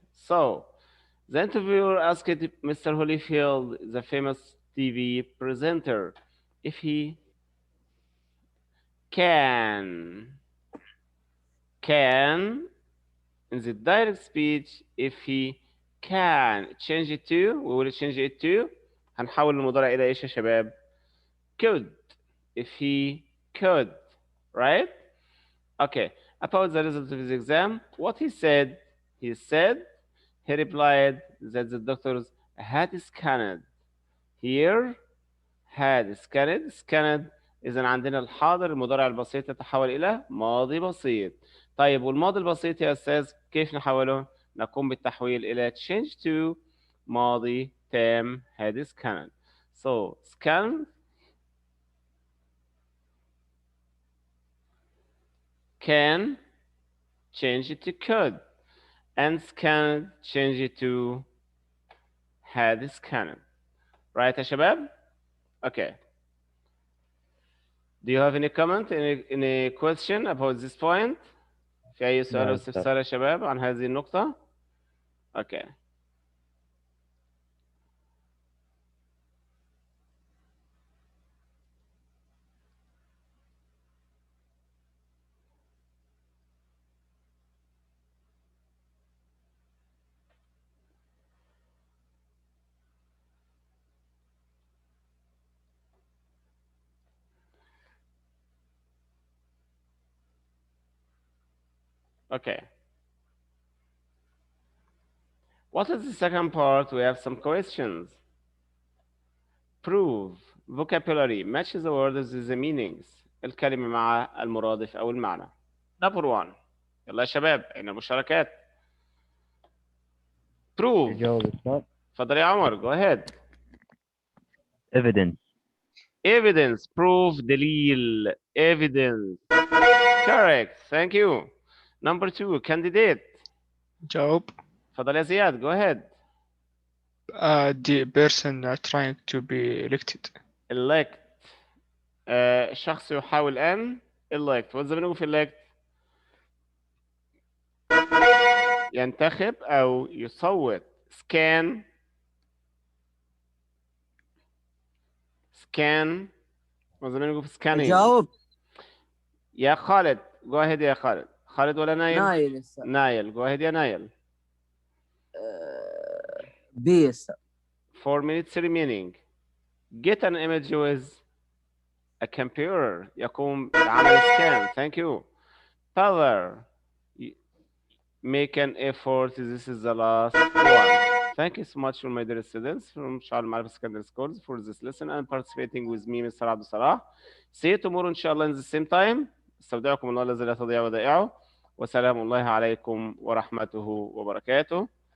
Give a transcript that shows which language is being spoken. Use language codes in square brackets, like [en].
[en] So the interviewer asked Mr. Holyfield, the famous TV presenter, if he can in the direct speech, if he can change it to, we will change it to, [ar] هنحول المضارع إلى إيش يا شباب؟ [en] could. If he could, right? Okay. About the results of his exam, what he said, he replied that the doctors had scanned. Here, had scanned. [ar] إذا عندنا الحاضر المضارع البسيط يتحول إلى ماضي بسيط. طيب والماضي البسيط يا أستاذ كيف نحوله؟ نقوم بالتحويل إلى [en] change to [ar] ماضي تام had scanned. [en] So scanned can change it to could. and scanned change it to had scanned. Right يا شباب? Okay. Do you have any comment, any question about this point? [ar] في أي سؤال أو استفسار يا شباب عن هذه النقطة؟ Okay. [en] Okay. What is the second part? We have some questions. Prove vocabulary matches the words with the meanings. [ar] الكلمة مع المرادف أو المعنى. [en] Number 1. [ar] يلا يا شباب أين المشاركات؟ Prove. تفضل يا عمر. [en] Go ahead. Evidence. Evidence. Proof. دليل. Evidence. Correct. Thank you. Number 2. Candidate. [ar] جاوب. تفضل يا زياد. [en] Go ahead. The person trying to be elected. Elect. [ar] شخص يحاول أن elect. [en] What's the meaning of elect? [ar] ينتخب أو يصوت. Scan. [en] Scan. What's the meaning of scanning? [ar] جاوب. يا خالد. [en] Go ahead يا خالد. [ar] خالد ولا نايل؟ نايل. [en] نايل. Go ahead يا نايل. B. 4 minutes remaining. Get an image with a computer. [ar] يقوم بعمل scan. [en] Thank you. Father. Make an effort. This is the last one. Thank you so much for my dear students from شعب المعرفة secondary schools for this lesson and participating with me Mr. [ar] عبد الصلاح. [en] See you tomorrow [ar] إن شاء الله [en] in the same time. [ar] استودعكم الله الذي لا تضيع ودائعه وسلام الله عليكم ورحمته وبركاته.